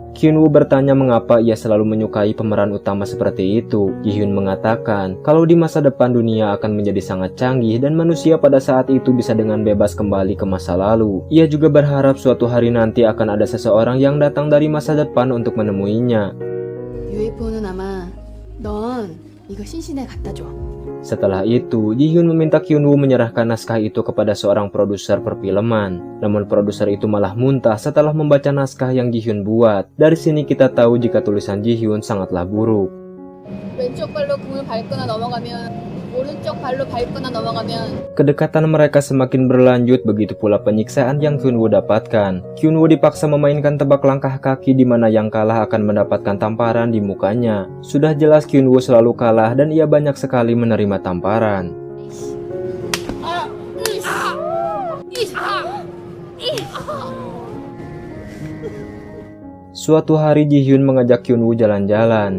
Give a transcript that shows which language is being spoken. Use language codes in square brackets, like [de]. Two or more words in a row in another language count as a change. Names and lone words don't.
[id] Kyun-woo bertanya mengapa ia selalu menyukai pemeran utama seperti itu. Ji-hyun mengatakan kalau di masa depan dunia akan menjadi sangat canggih dan manusia pada saat itu bisa dengan bebas kembali ke masa lalu. Ia juga berharap suatu hari nanti akan ada seseorang yang datang dari masa depan untuk menemuinya. [ko] UFO는 아마 넌 이거 신신에 갖다 줘. [id] Setelah itu, Ji-hyun meminta Kyun-woo menyerahkan naskah itu kepada seorang produser perfilman. Namun produser itu malah muntah setelah membaca naskah yang Ji-hyun buat. Dari sini kita tahu jika tulisan Ji-hyun sangatlah buruk. [ko] 왼쪽 발로 금을 밟거나 넘어가면 오른쪽 발로 밟거나 넘어가면 [id] Kedekatan mereka semakin berlanjut, begitu pula penyiksaan yang Kyun-woo dapatkan. Kyun-woo dipaksa memainkan tebak langkah kaki di mana yang kalah akan mendapatkan tamparan di mukanya. Sudah jelas Kyun-woo selalu kalah dan ia banyak sekali menerima tamparan. Suatu hari Ji-hyun mengajak Kyun-woo jalan-jalan.